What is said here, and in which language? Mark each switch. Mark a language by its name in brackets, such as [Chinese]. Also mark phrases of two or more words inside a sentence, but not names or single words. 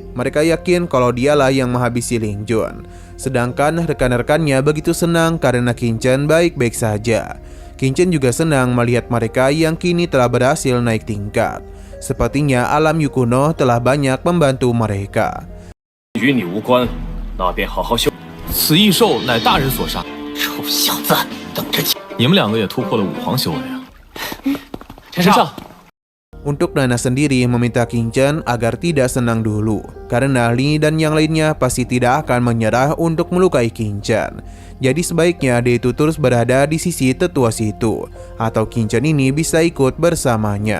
[Indonesian] Mereka yakin kalau dialah yang menghabisi Ling Jun. Sedangkan rekan-rekannya begitu senang karena Qin Chen baik-baik saja. Qin Chen juga senang melihat mereka yang kini telah berhasil naik tingkat. Sepertinya alam Yu kuno telah banyak membantu mereka. [Chinese] 与你无关，那便好好修。此异兽乃大人所杀，臭小子，等着瞧！你们两个也突破了五皇修为啊！陈少， [Indonesian] Untuk Nana sendiri meminta Qin Chen agar tidak senang dulu, karena Li dan yang lainnya pasti tidak akan menyerah untuk melukai Qin Chen. Jadi sebaiknya dia itu terus berada di sisi Tetua Situ, atau Qin Chen ini bisa ikut bersamanya.